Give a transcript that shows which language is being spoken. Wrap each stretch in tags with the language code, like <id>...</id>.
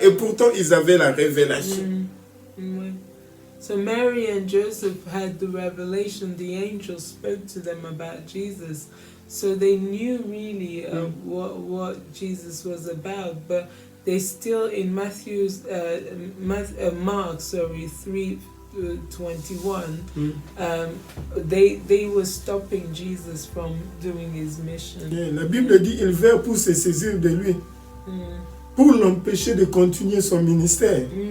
<fr>Et pourtant, ils avaient la révélation.</fr> <en>So Mary and Joseph had the revelation. The angel spoke to them about Jesus. So they knew really what Jesus was about. But they still, in Mark 3:21, they were stopping Jesus from doing his mission.</en> <fr>La Bible dit, ils vinrent pour se saisir de lui, pour l'empêcher de continuer son ministère.</fr>